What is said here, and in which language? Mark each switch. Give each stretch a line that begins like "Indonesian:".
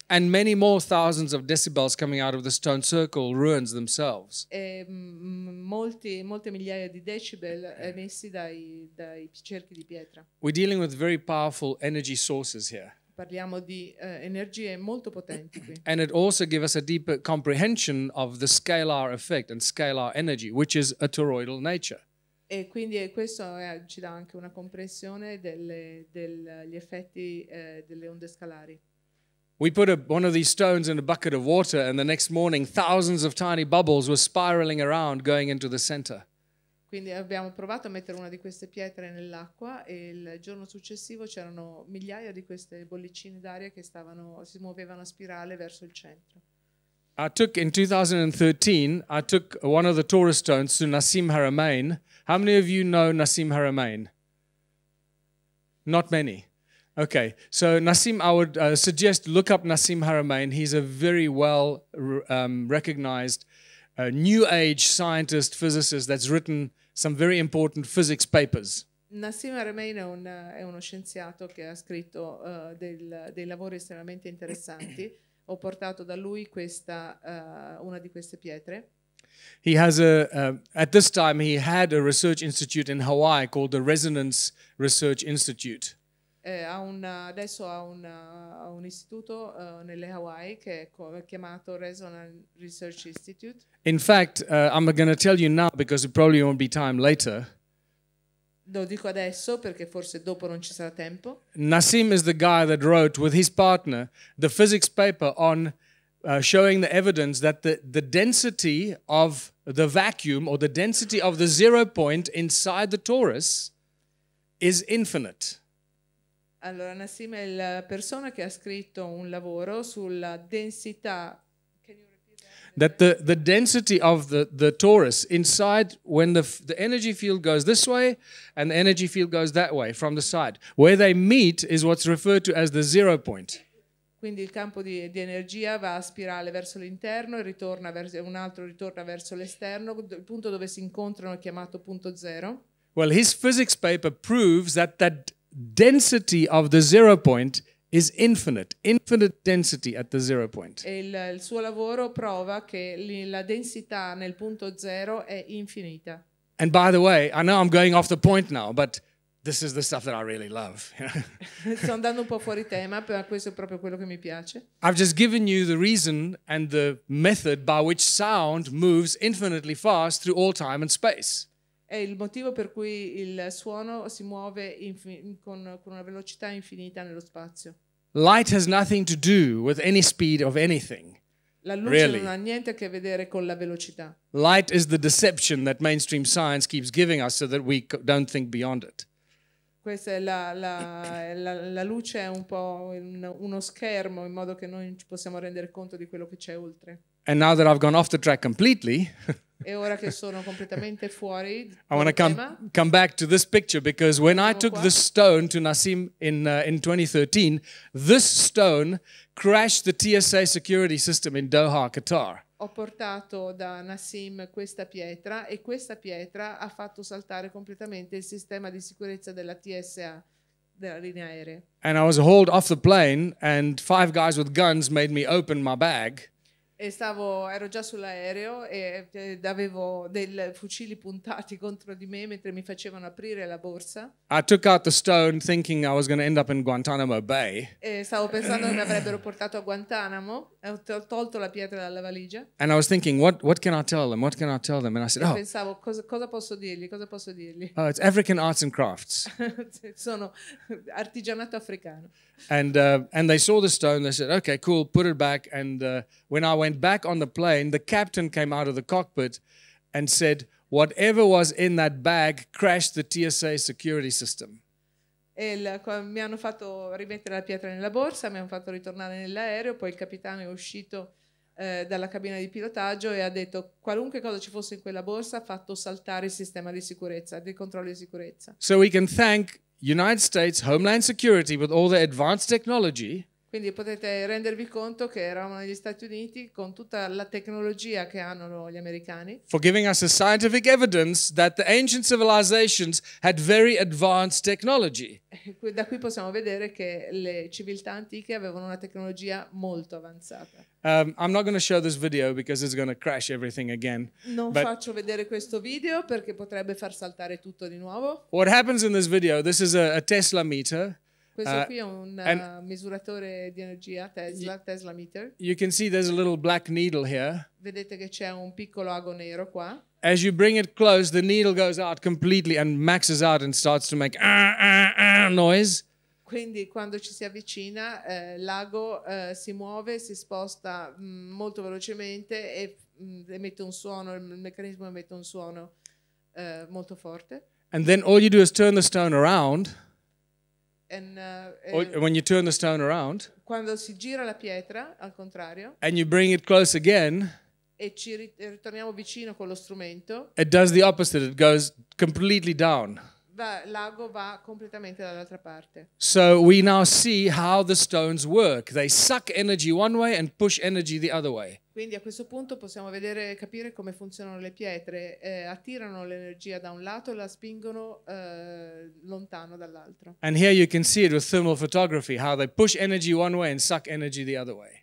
English: And many more thousands of decibels coming out of the stone circle ruins themselves.
Italian: E molte migliaia di decibel emessi dai cerchi di pietra.
English: We're dealing with very powerful energy sources here.
Italian: Parliamo di energie molto potenti qui.
English: And it also gives us a deeper comprehension of the scalar effect and scalar energy, which is a toroidal nature.
Italian: E quindi questo ci dà anche una comprensione degli effetti delle onde scalari.
English: We put one of these stones in a bucket of water, and the next morning thousands of tiny bubbles were spiraling around going into the center.
Italian: Quindi abbiamo provato a mettere una di queste pietre nell'acqua e il giorno successivo c'erano migliaia di queste bollicine d'aria che si muovevano a spirale verso il centro.
English: In 2013, I took one of the Torah stones to Nassim Haramein. How many of you know Nassim Haramein? Not many. Okay, so Nassim, I would suggest look up Nassim Haramein. He's a very well recognized New Age scientist, physicist that's written some very important physics papers.
Italian: Nassim Haramein è uno scienziato che ha scritto dei lavori estremamente interessanti. Ho portato da lui una di queste pietre.
English: He has at this time he had a research institute in Hawaii called the Resonance Research Institute.
Italian: Adesso ha un istituto nelle Hawaii che è chiamato Resonance Research Institute.
English: In fact, I'm going to tell you now because it probably won't be time later.
Italian: Lo dico adesso perché forse dopo non ci sarà tempo.
English: Nassim is the guy that wrote with his partner the physics paper on showing the evidence that the density of the vacuum or the density of the 0 point inside the torus is infinite.
Italian: Allora, Nassim è la persona che ha scritto un lavoro sulla densità.
English: That the density of the torus inside, when the energy field goes this way and the energy field goes that way from the side, where they meet is what's referred to as the 0 point.
Italian: Quindi il campo di energia va a spirale verso l'interno e un altro ritorna verso l'esterno. Il punto dove si incontrano è chiamato punto zero.
English: Well, his physics paper proves that density of the 0 point is infinite density at the 0 point.
Italian: E il suo lavoro prova che la densità nel punto zero è infinita.
English: And by the way, I know I'm going off the point now, but this is the stuff that I really love.
Italian: Sto andando un po' fuori tema, però questo è proprio quello che mi piace.
English: I've just given you the reason and the method by which sound moves infinitely fast through all time and space.
Italian: È il motivo per cui il suono si muove con una velocità infinita nello spazio.
English: Light has nothing to do with any speed of anything.
Italian: La luce
English: Really.
Italian: non ha niente a che vedere con la velocità.
English: Light is the deception that mainstream science keeps giving us so that we don't think beyond it.
Italian: Questa è la luce è un po' uno schermo in modo che noi ci possiamo rendere conto di quello che c'è oltre.
English: And now that I've gone off the track completely,
Italian: E ora che sono completamente fuori
English: I want to come back to this picture because when I took this stone to Nassim in 2013, this stone crashed the TSA security system in Doha, Qatar.
Italian: Ho portato da Nassim questa pietra e questa pietra ha fatto saltare completamente il sistema di sicurezza della TSA, della linea aerea.
English: And I was hauled off the plane and 5 guys with guns made me open my bag.
Italian: E ero già sull'aereo e avevo dei fucili puntati contro di me mentre mi facevano aprire la borsa.
English: I took out the stone thinking I was going to end up in Guantanamo Bay.
Italian: E stavo pensando che mi avrebbero portato a Guantanamo e ho tolto la pietra dalla valigia.
English: And I was thinking, what can I tell them? What can I tell them? And I said,
Italian: Pensavo, cosa posso dirgli? Cosa posso dirgli?
English: It's African arts and crafts.
Italian: Sono artigianato africano.
English: And they saw the stone. They said, okay, cool, put it back. And when I went back on the plane, the captain came out of the cockpit and said, whatever was in that bag crashed the TSA security system.
Italian: Mi hanno fatto rimettere la pietra nella borsa, mi hanno fatto ritornare nell'aereo, poi il capitano è uscito dalla cabina di pilotaggio e ha detto qualunque cosa ci fosse in quella borsa ha fatto saltare il sistema di sicurezza, di controllo di sicurezza.
English: So we can thank United States Homeland Security with all the advanced technology.
Italian: Quindi potete rendervi conto che eravamo negli Stati Uniti con tutta la tecnologia che hanno gli americani.
English: For giving us a scientific evidence that the ancient civilizations had very advanced technology.
Italian: Da qui possiamo vedere che le civiltà antiche avevano una tecnologia molto avanzata.
English: I'm not going to show this video because it's going to crash everything again.
Italian: Non faccio vedere questo video perché potrebbe far saltare tutto di nuovo.
English: What happens in this video, this is a Tesla meter.
Italian: Questo qui è un misuratore di energia Tesla meter.
English: You can see there's a little black needle here.
Italian: Vedete che c'è un piccolo ago nero qua.
English: As you bring it close, the needle goes out completely and maxes out and starts to make noise.
Italian: quindi quando ci si avvicina l'ago si muove, si sposta molto velocemente e emette un suono, il meccanismo emette un suono molto forte.
English: And then all you do is turn the stone around. When you turn the stone around,
Italian: quando si gira la pietra, al contrario,
English: and you bring it close again,
Italian: e ci ritorniamo vicino con lo strumento,
English: it does the opposite. It goes completely down.
Italian: L'ago va completamente dall'altra parte.
English: So we now see how the stones work. They suck energy one way and push energy the other way.
Italian: Quindi a questo punto possiamo capire come funzionano le pietre. Attirano l'energia da un lato e la spingono lontano dall'altro.
English: And here you can see it with thermal photography, how they push energy one way and suck energy the other way.